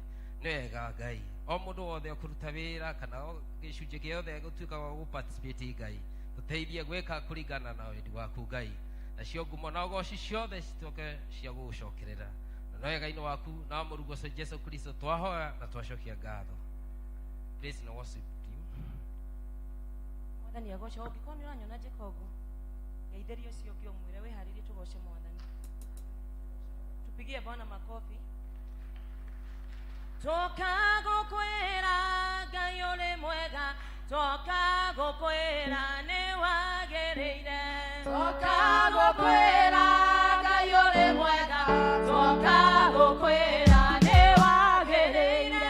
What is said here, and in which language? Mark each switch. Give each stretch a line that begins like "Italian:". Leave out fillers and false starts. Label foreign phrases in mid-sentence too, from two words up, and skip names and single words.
Kikuyu: Nĩ wega Ngai o mũndũ wothe ũkũruta wĩra kana gĩcunjĩ gĩothe gũtuĩka wa gũparticipate Ngai tũteithie gwĩka kũringana na wendi waku Ngai, nacio ngumo na ũgooci ciothe cituĩke cia gũgũcokerera na wega-inĩ waku na mũrugo wa Jesu Kristo twahoya na twacokia ngatho.
English: Praise and worship to you.
Kikuyu: Mwathani agoce ũngĩkorwo nĩ ũranyona njĩka ũguo geithĩrio ũcio ũngĩ ũmwĩre wĩharĩrie tũgoce Mwathani.
Swahili: Tupigie Bwana makofi.
Kikuyu: Toka gũkwĩra Ngai ũrĩ mwega, toka gũkwĩra nĩ wagĩrĩire. Toka gũkwĩra Ngai ũrĩ mwega, toka gũkwĩra nĩ wagĩrĩire.